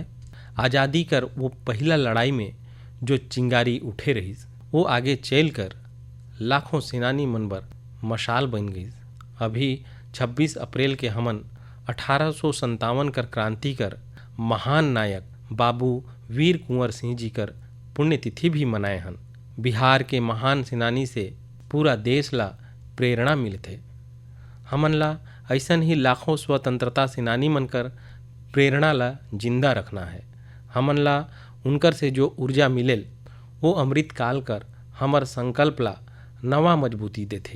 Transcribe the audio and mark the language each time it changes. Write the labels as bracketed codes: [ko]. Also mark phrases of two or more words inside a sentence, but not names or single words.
[sck] आज़ादी कर वो पहला लड़ाई में जो चिंगारी उठे रही, वो आगे चल कर लाखों सेनानी मन बर मशाल बन गई। अभी 26 अप्रैल के हमन 1857 कर क्रांति कर महान नायक बाबू वीर कुंवर सिंह जी कर पुण्यतिथि भी मनाए हन। बिहार के महान सेनानी से पूरा देश ला प्रेरणा मिलथे। हमन ला ऐसन ही लाखों स्वतंत्रता सेनानी मन कर प्रेरणा ला जिंदा रखना है। हमन ला उनकर से जो ऊर्जा मिलेल वो अमृत काल कर हमर संकल्प ला नवा मजबूती देथे।